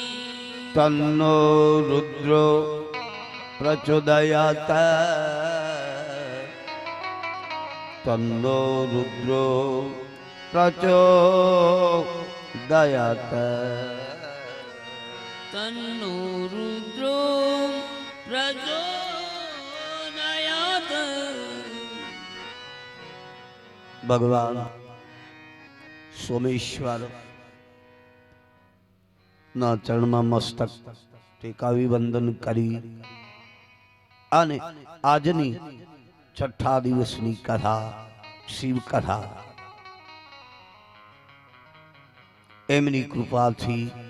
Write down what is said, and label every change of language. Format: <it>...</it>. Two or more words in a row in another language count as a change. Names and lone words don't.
<sa>तन्नो रुद्रो प्रचोदयात् तन्नो रुद्रो प्रचोदयात् तन्नो रुद्रो प्रचोदयात्</sa> <gu>भगवान સોમેશ્વર ના ચરણમાં મસ્તક ટેકાવી વંદન કરી અને આજની છઠ્ઠા દિવસની કથા શિવ કથા એમની કૃપાથી</gu>